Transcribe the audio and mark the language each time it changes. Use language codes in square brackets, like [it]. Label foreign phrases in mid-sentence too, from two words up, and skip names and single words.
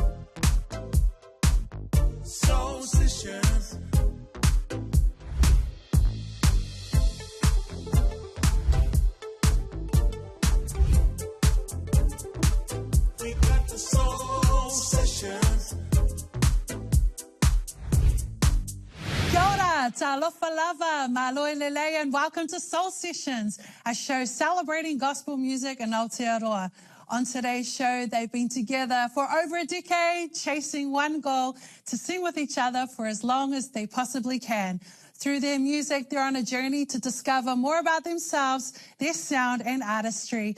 [en] Soul sessions. We got the soul sessions. [mi] Kia ora, [sm] talofa lava, [to] maloi lele, [en] and welcome to Soul Sessions, a show celebrating gospel music in Aotearoa. On today's show, they've been together for over a decade, chasing one goal, to sing with each other for as long as they possibly can. Through their music, they're on a journey to discover more about themselves, their sound and artistry.